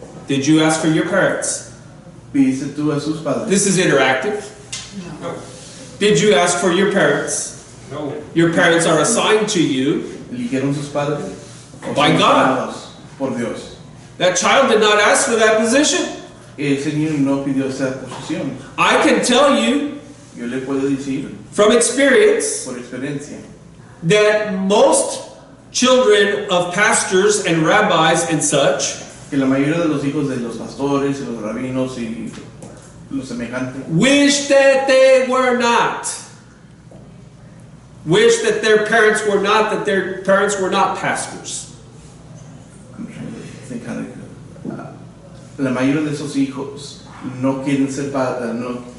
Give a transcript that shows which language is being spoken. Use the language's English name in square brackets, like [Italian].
[English] Did you ask for your parents? [Spanish] Pidiste tú a sus padres. [English] This is interactive. [Spanish] No. [English] Did you ask for your parents? [Spanish] No. [English] Your parents are assigned to you. [Spanish] Eligieron sus padres o [English] By [Spanish] son [English] God. [Spanish] llamados por Dios. [English] That child did not ask for that position. [Spanish] Ese niño no pidió esa posición. [English] I can tell you [Spanish] Yo le puedo decir [English] from experience [Spanish] por experiencia [English] that most children of pastors and rabbis and such [Spanish] que la mayoría de los hijos de los pastores y los rabinos y los semejantes [English] wish that they were not. Wish that their parents were not, that their parents were not pastors. I'm trying to think how to, [Spanish] la mayoría de esos hijos no quieren ser padres, no,